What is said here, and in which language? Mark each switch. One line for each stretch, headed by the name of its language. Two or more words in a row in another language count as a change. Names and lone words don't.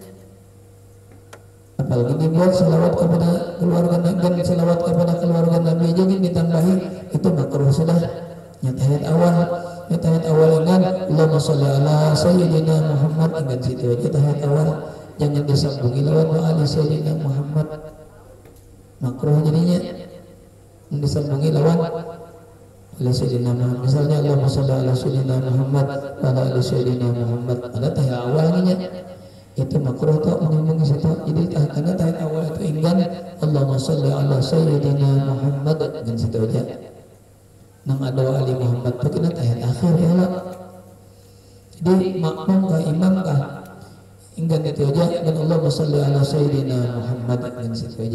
Banjar: Apalagi dibuat selawat kepada keluarga Nabi, dan selawat kepada keluarga Nabi aja ditambahi, itu makruh sudah. Tahiyat awal dengan
Arabic: اللهم صل على سيدنا محمد,
Banjar: dengan situ aja tahiyat awal. Jangan disambungi lewat
Arabic: وآل سيدنا محمد,
Banjar: makruh jadinya. Disambungi lewat
Arabic: على سيدنا محمد,
Banjar: misalnya
Arabic: اللهم صل على سيدنا محمد وعلى آل سيدنا محمد,
Banjar: ada tahiyat awalnya. Itu makruh tuh menyambungi situ. Jadi karena tahiyat awal itu inggan
Arabic: اللهم صل على سيدنا محمد,
Banjar: dengan situ aja. Nang ada
Arabic: آل محمد
Banjar: itu kena tahiyat akhir
Arabic: يا الله.
Banjar: Jadi makmum kah imam kah inggan itu aja, dan
Arabic: اللهم صل على سيدنا محمد,
Banjar: dengan situ aja.